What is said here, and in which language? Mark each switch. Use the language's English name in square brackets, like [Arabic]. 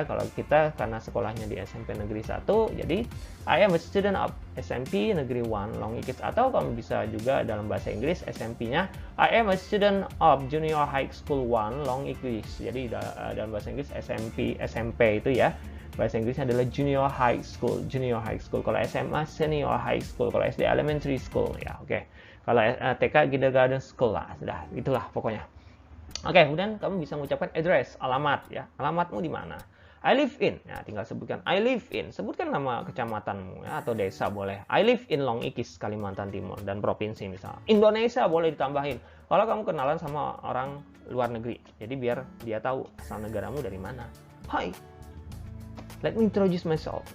[Indonesian] Kalau kita karena sekolahnya di SMP Negeri 1, jadi [English] I am a student of [Indonesian] SMP Negeri 1 Long Ikis. Atau kamu bisa juga dalam bahasa Inggris SMP-nya [English] I am a student of Junior High School 1 Long Ikis. [Indonesian] Jadi dalam bahasa Inggris SMP itu ya. bahasa Inggrisnya adalah [English] junior high school. Junior high school. Kalau SMA senior high school. Kalau SD elementary school ya, oke. [Indonesian] Kalau TK [English] kindergarten school [Indonesian] lah, sudah itulah pokoknya. Oke, kemudian kamu bisa mengucapkan address, alamat ya. Alamatmu di mana? [English] I live in. [Indonesian] Nah, tinggal sebutkan [English] I live in. [Indonesian] Sebutkan nama kecamatanmu ya, atau desa boleh. [English] I live in [Indonesian] Long Ikis, Kalimantan Timur dan provinsi misalnya. Indonesia boleh ditambahin. Kalau kamu kenalan sama orang luar negeri, jadi biar dia tahu asal negaramu dari mana. [English] Hi, let me introduce myself.